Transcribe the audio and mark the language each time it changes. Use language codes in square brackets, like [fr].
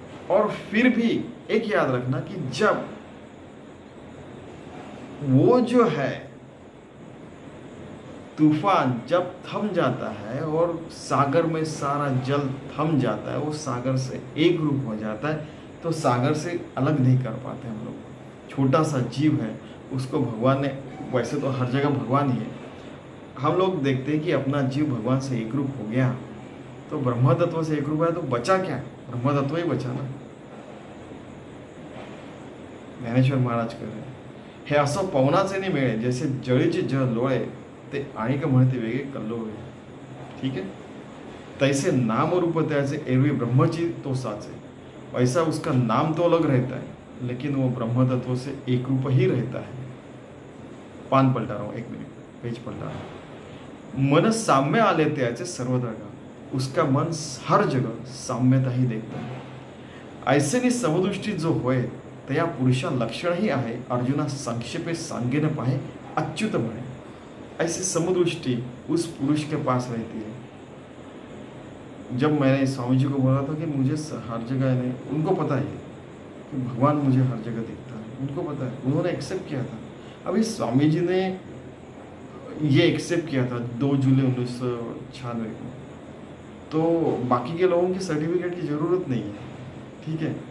[hi] और फिर भी एक याद रखना कि जब वो जो है तूफान जब थम जाता है और सागर में सारा जल थम जाता है, वो सागर से एक रूप हो जाता है, तो सागर से अलग नहीं कर पाते हम लोग। छोटा सा जीव है, उसको भगवान ने, वैसे तो हर जगह भगवान ही है, हम लोग देखते हैं कि अपना जीव भगवान से एक रूप हो गया, तो ब्रह्म तत्व से एक रूप है, तो बचा क्या? ब्रह्म तत्व ही बचा ना। ज्ञानेश्वर महाराज कह रहे हे [mr] असं पवनाचे नाही मिळे, जैसे जळीचे जळ लोळे, ते आणिक म्हणते वेगळे कल्लोळे, [hi] ठीक है। [mr] तैसे नाम रूप त्याचे एरवी ब्रह्मची तो साचे, [hi] वैसा उसका नाम तो अलग रहता है, लेकिन वो ब्रह्म तत्व से एक रूप ही रहता है। पान पलटा रहा हूँ, एक मिनट, पेज पलटा रहा हूँ। [mr] मन साम्य आले त्याचे सर्व दर्गा, [hi] उसका मन हर जगह साम्यता ही देखता है। [mr] ऐसे नि समदृष्टी जो होय तया पुरुषा लक्षण ही आहे, अर्जुना संक्षेपे सांगे न पाहे अच्युत बने। [hi] ऐसी समदृष्टि उस पुरुष के पास रहती है। जब मैंने स्वामी जी को बोला था कि मुझे हर जगह नहीं, उनको पता है कि भगवान मुझे हर जगह दिखता है, उनको पता है, उन्होंने एक्सेप्ट किया था। अभी स्वामी जी ने ये एक्सेप्ट किया था 2 जुलाई 1996 को, तो बाकी के लोगों की सर्टिफिकेट की ज़रूरत नहीं है, ठीक है।